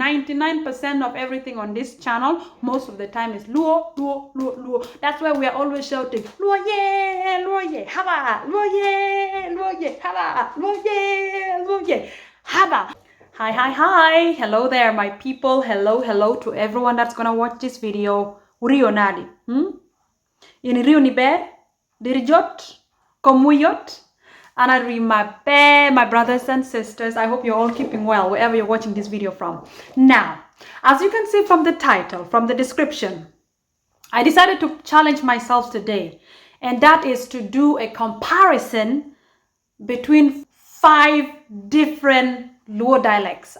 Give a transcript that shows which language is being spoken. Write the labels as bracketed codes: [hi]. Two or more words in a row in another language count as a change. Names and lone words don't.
[en] 99% of everything on this channel, most of the time is Luo, Luo, Luo, Luo. That's why we are always shouting, [luo] Luo ye, haba, Luo ye, haba, Luo ye, haba. [en] Hi. Hello there, my people. Hello to everyone that's gonna watch this video. [luo] Uriyo nadi? Iriyo ni ber? Dirijot? Komuyot? [en] And I remember my brothers and sisters. I hope you're all keeping well wherever you're watching this video from. Now, as you can see from the title, from the description, I decided to challenge myself today, and that is to do a comparison between 5 different Luo dialects.